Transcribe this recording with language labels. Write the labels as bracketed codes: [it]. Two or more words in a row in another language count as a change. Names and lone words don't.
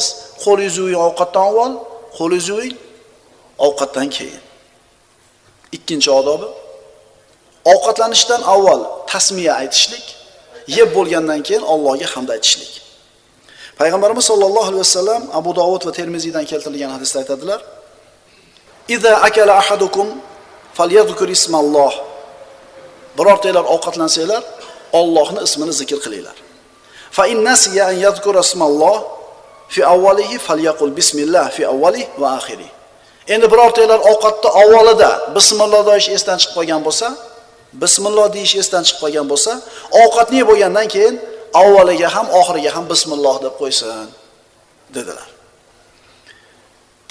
[uz] Qo'lingizni yuving ovqatdan avval, qo'lingizni yuving ovqatdan keyin. Ikkinchi odobi, ovqatlanishdan avval tasmiya aytishlik, yeb bo'lgandan keyin Allohga hamd aytishlik. Payg'ambarimiz [ar] صلى الله عليه وسلم [uz] Abu Dovud va Termiziydan keltirilgan hadisda aytadilar: [ar] "إذا أكل أحدكم فليذكر اسم الله." [uz] Birortalar ovqatlansanglar, Allohning ismini zikr qilinglar. [ar] فإن نسي أن يذكر اسم الله في أوله فليقل بسم الله في أوله وآخره. [uz] Endi birortalar ovqatda avvalida bismillah deyish esdan chiqib qolgan bo'lsa, bismillah deyish esdan chiqib qolgan bo'lsa, ovqatni yeb bo'lgandan keyin avvaliga ham oxiriga ham bismillah deb qo'ysin dedilar.